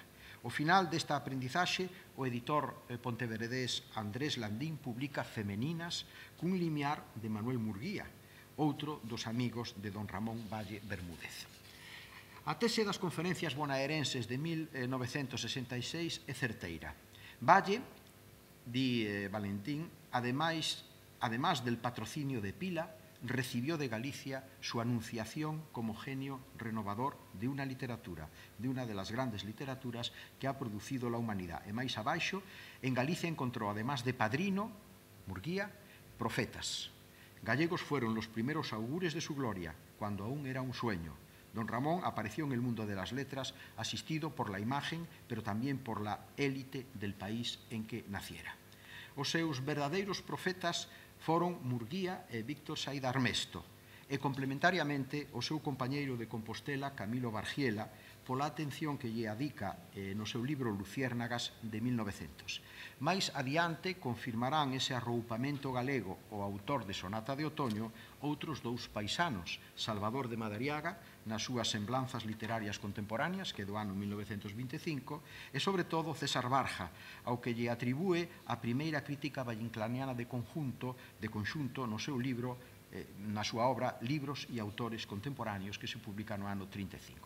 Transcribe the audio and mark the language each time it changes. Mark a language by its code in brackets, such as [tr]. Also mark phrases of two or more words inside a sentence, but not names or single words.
[gl] Ao final desta aprendizaxe, o editor ponteveredés Andrés Landín publica Femeninas cun limiar de Manuel Murguía, outro dos amigos de don Ramón Valle Bermúdez. A tese das conferencias bonaerenses de 1966 é certeira. Valle, [es] di Valentín, además del patrocinio de Pila, recibió de Galicia su anunciación como genio renovador de una literatura, de una de las grandes literaturas que ha producido la humanidad. [gl] E máis abaixo, [es] en Galicia encontró, además de padrino, Murguía, profetas. Gallegos fueron los primeros augures de su gloria, cuando aún era un sueño. Don Ramón apareció en el mundo de las letras, asistido por la imagen, pero también por la élite del país en que naciera. [gl] Os seus verdadeiros profetas foron Murguía e Víctor Saída Armesto, e complementariamente o seu compañeiro de Compostela, Camilo Bargiela, pola atención que lle adica no seu libro Luciérnagas de 1900. Mais adiante confirmarán ese arroupamento galego o autor de Sonata de Otoño outros dous paisanos, Salvador de Madariaga, nas súas semblanzas literarias contemporáneas, que é do ano 1925, e, sobre todo, César Barja, ao que lle atribúe a primeira crítica vallinclaniana de conxunto no seu libro, na súa obra Libros e autores contemporáneos, que se publica no ano 35.